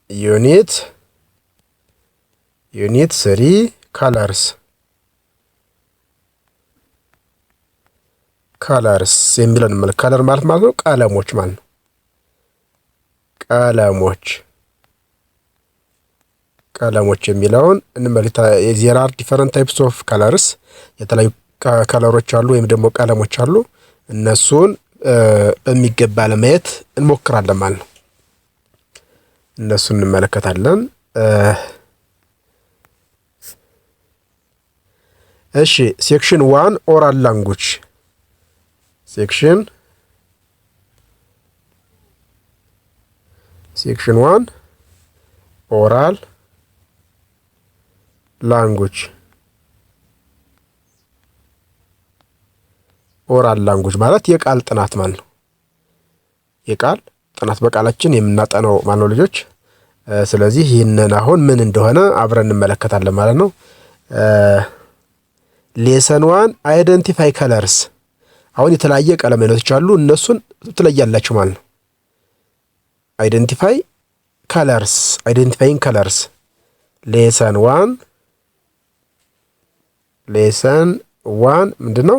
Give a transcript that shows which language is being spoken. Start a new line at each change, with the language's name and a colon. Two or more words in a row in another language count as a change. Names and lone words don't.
English: Unit 3 colors
Amharic: የሚለውን ማለት ካለር ማለት ነው ቀለሞች ማለት ነው። ቀለሞች የሚለውን እንመለከታለን።
English: there are different types of colors
Amharic: የተለያዩ ከለሮች አሉ ወይም ደግሞ ቀለሞች አሉ። እነሱን በሚገባ ለማየት እንሞክራለን ማለት ነው። እነሱን እንመለከታለን።
English: እሺ Section 1 oral language Section 1 oral
Amharic: language ማለት የቃል ጥናት ማለት ነው። የቃል ጥናት በቃላችን የምናጠናው ማለት ነው ልጆች። ስለዚህ ይህንን አሁን ምን እንደሆነ አብረን እንመለከታለን ማለት ነው።
English: Lesson 1 identify colors
Amharic: አሁን የተለያየ ቀለም አይነቶች አሉ። እነሱን ትለያላችሁ ማለት ነው።
English: identifying colors lesson 1
Amharic: ምንድነው?